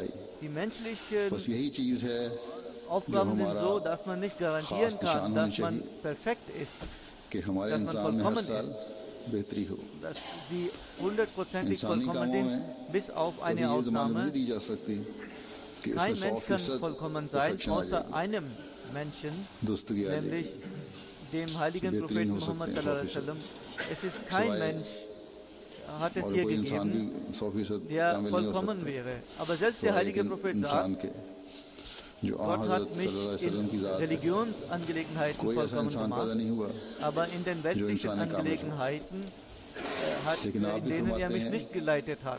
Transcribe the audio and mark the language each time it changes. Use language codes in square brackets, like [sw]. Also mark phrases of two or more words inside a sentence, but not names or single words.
[de] Die menschlichen Aufgaben sind so, dass man nicht garantieren kann, dass man perfekt ist, dass man vollkommen ist, dass sie 100%ig vollkommen sind, bis auf eine Ausnahme. Kein Mensch kann vollkommen sein, außer einem Menschen, nämlich dem heiligen Propheten Muhammad [ar] صلى الله عليه وسلم. [de] Es ist kein Mensch, hat es hier gegeben, der vollkommen wäre. Aber selbst der heilige Prophet sagt, Gott hat mich in Religionsangelegenheiten vollkommen gemacht, aber in den weltlichen Angelegenheiten, in denen er mich nicht geleitet hat.